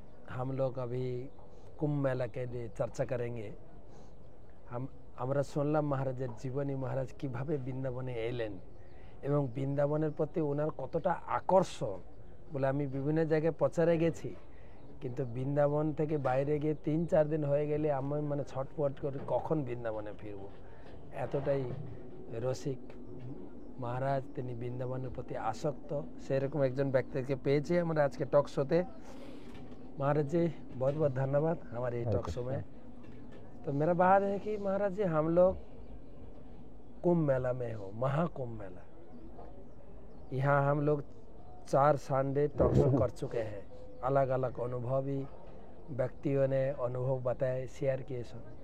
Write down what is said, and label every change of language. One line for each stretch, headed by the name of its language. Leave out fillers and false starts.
Hindi: हम लोग अभी कुंभ मेला के लिए चर्चा करेंगे।
Bangla: আমরা শুনলাম মহারাজের জীবনী, মহারাজ কিভাবে বৃন্দাবনে এলেন এবং বৃন্দাবনের প্রতি ওনার কতটা আকর্ষণ বলে আমি বিভিন্ন জায়গায় প্রচারে গেছি, কিন্তু বৃন্দাবন থেকে বাইরে গিয়ে 3-4 দিন হয়ে গেলে আমি মানে ছটপট করে কখন বৃন্দাবনে ফিরবো, এতটাই রসিক মহারাজ, তিনি বৃন্দাবনের প্রতি আসক্ত, সেরকম একজন ব্যক্তিকে পেয়েছি আমরা আজকে टॉक शो ते।
Hindi: महाराज जी बहुत बहुत धन्यवाद हमारे टॉक शो में। तो मेरा बात है कि महाराज जी हम लोग कुंभ मेला में हो, महाकुंभ मेला, यहाँ हम लोग 4 संडे टॉक शो कर चुके हैं, अलग अलग अनुभवी व्यक्तियों ने अनुभव बताए, शेयर किए सब।